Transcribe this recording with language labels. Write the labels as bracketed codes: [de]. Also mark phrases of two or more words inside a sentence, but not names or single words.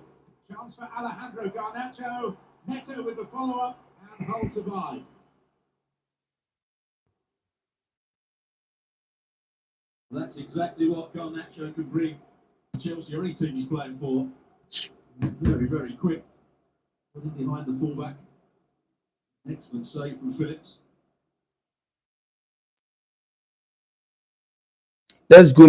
[en] Chance for Alejandro Garnacho. Neto with the follow-up and Hull survive. That's exactly what Garnacho could bring. Chelsea or any team he's playing for. Very, very quick. Putting behind the fullback. Excellent save from Phillips. Let's go.